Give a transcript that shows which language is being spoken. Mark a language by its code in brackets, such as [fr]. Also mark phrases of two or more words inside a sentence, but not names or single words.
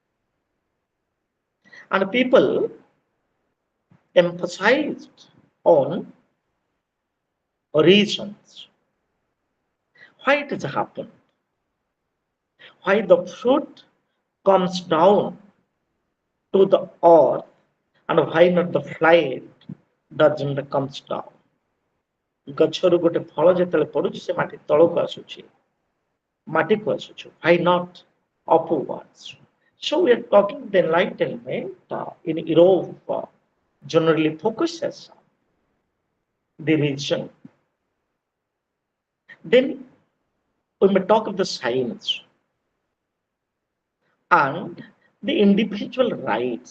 [en] And people emphasized on reasons why it has happened, why the fruit comes down to the earth and why not the flight doesn't comes down. [or] ଗଛରୁ ଗୋଟେ ଫଳ ଯେତେବେଳେ ପଡୁଛି ସେ ମାଟି ତଳକୁ ଆସୁଛି ମାଟିକୁ ଆସୁଛି [en] why not upwards. So we are talking the enlightenment in Europe generally focuses on the region. Then we may talk of the science and the individual rights.